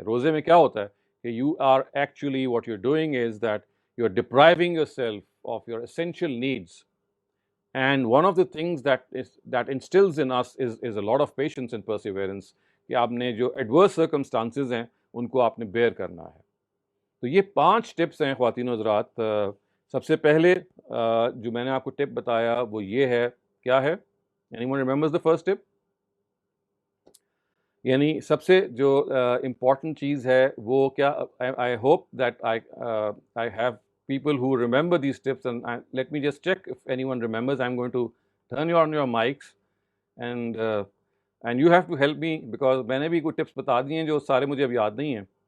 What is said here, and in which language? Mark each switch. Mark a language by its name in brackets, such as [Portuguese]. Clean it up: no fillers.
[Urdu] روزے میں کیا ہوتا ہے کہ [English] You are actually what you are doing is that you are depriving yourself of your essential needs. And one of the things that instills in us is a lot of patience and perseverance, [Urdu] کہ آپ نے جو adverse circumstances ہیں ان کو آپ نے bear کرنا ہے. تو یہ 5 ٹپس ہیں خواتین و حضرات. سب سے پہلے جو میں نے آپ کو ٹپ بتایا وہ یہ ہے, کیا ہے؟ [English] Anyone remembers the first tip? [Urdu] یعنی سب سے جو امپورٹنٹ چیز ہے وہ کیا, [English] I hope that I have people who remember these tips, and let me just check if anyone remembers. I'm going to turn on your mics and you have to help me because [Urdu] میں نے بھی کوئی tips بتا دیے ہیں جو سارے مجھے اب یاد نہیں ہیں.